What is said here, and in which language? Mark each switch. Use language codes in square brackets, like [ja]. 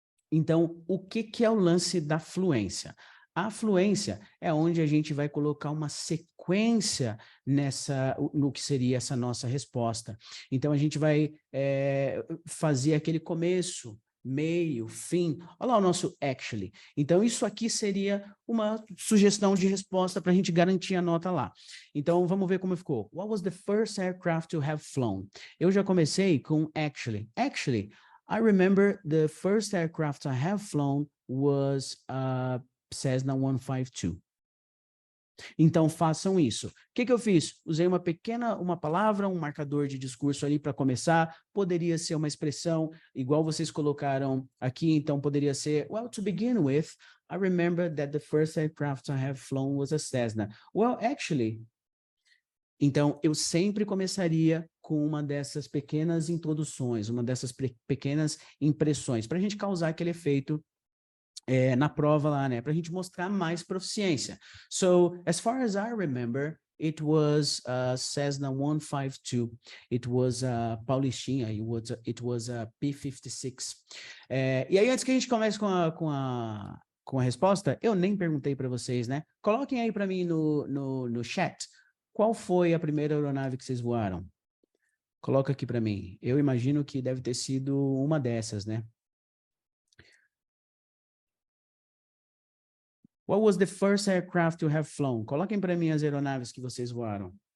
[pt] Então, o que é o lance da fluência? A fluência é onde a gente vai colocar uma sequência no que seria essa nossa resposta. Então, a gente vai fazer aquele começo, meio, fim. Olha lá o nosso actually. Então, isso aqui seria uma sugestão de resposta para a gente garantir a nota lá. Então, vamos ver como ficou. [en] What was the first aircraft to have flown? [pt] Eu já comecei com actually. [en] Actually, I remember the first aircraft I have flown was a Cessna 152. [pt] Então, façam isso. O que eu fiz? Usei uma palavra, um marcador de discurso ali para começar. Poderia ser uma expressão, igual vocês colocaram aqui. Então, poderia ser, [en] well, to begin with, I remember that the first aircraft I have flown was a Cessna. Well, actually... [pt] Então, eu sempre começaria com uma dessas pequenas introduções, uma dessas pequenas impressões, para a gente causar aquele efeito na prova lá, né? Para a gente mostrar mais proficiência. [en] So, as far as I remember, it was a Cessna 152. It was a Paulistinha. It was a P-56. [pt] E aí, antes que a gente comece com a resposta, eu nem perguntei para vocês, né? Coloquem aí para mim no chat. Qual foi a primeira aeronave que vocês voaram? Coloca aqui para mim. Eu imagino que deve ter sido uma dessas, né? [en] What was the first aircraft to have flown? [pt] Coloquem para mim as aeronaves que vocês voaram.